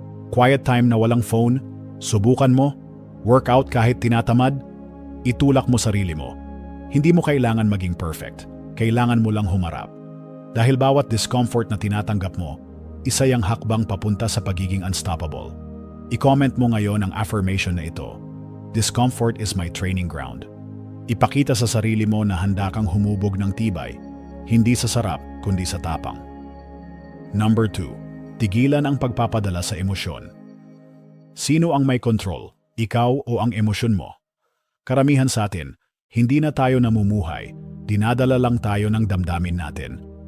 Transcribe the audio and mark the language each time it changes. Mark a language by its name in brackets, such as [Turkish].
[Filipino] Quiet time na walang phone? Subukan mo. Workout kahit tinatamad? Itulak mo sarili mo. Hindi mo kailangan maging perfect. Kailangan mo lang humarap. Dahil bawat discomfort na tinatanggap mo, isa yang hakbang papunta sa pagiging unstoppable. I-comment mo ngayon ang affirmation na ito. [English] Discomfort is my training ground. [Filipino] Ipakita sa sarili mo na handa kang humubog ng tibay, hindi sa sarap kundi sa tapang. Number 2. Tigilan ang pagpapadala sa emosyon. Sino ang may control? Ikaw o ang emosyon mo? Karamihan sa atin, hindi na tayo namumuhay, dinadala lang tayo ng damdamin natin.